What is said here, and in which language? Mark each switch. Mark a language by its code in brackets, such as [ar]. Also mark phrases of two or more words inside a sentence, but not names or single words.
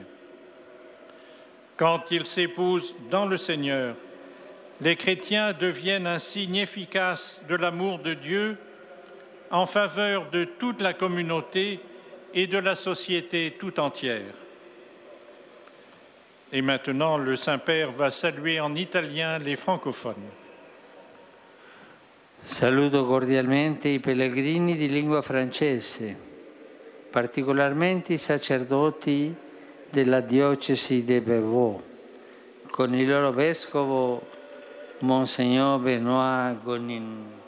[fr] Quand ils s'épousent dans le Seigneur, les chrétiens deviennent un signe efficace de l'amour de Dieu en faveur de toute la communauté et de la société tout entière. Et maintenant, le Saint-Père va saluer en italien les francophones. [it] Saluto cordialmente i pellegrini di lingua francese, particolarmente i sacerdoti della diocesi di Bévot, con il loro vescovo Monsignor Benoît Gonin,